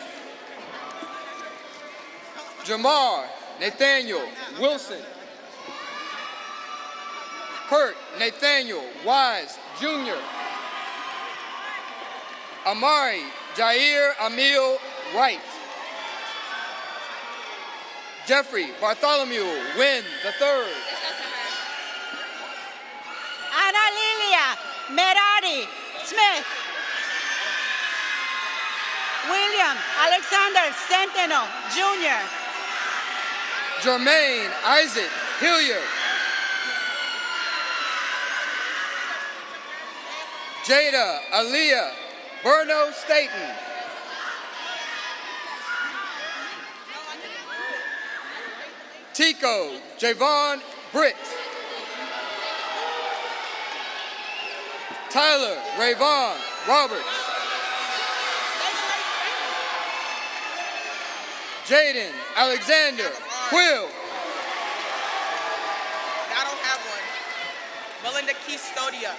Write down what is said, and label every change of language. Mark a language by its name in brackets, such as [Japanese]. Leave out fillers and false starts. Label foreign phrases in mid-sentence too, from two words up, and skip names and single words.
[English] Jamar Nathaniel Wilson. Kurt Nathaniel Wise Jr. Amari Jair Emil Wright. Jeffrey Bartholomew Wynn III. Ana Lilia Merari Smith. William Alexander Centeno Jr. Jermaine Isaac Hilliard. Jada Aaliyah Berno Staten. Tico Javon Britt. Tyler Rayvon Roberts. Jaden Alexander Quill. I don't have one. Melinda Custodia.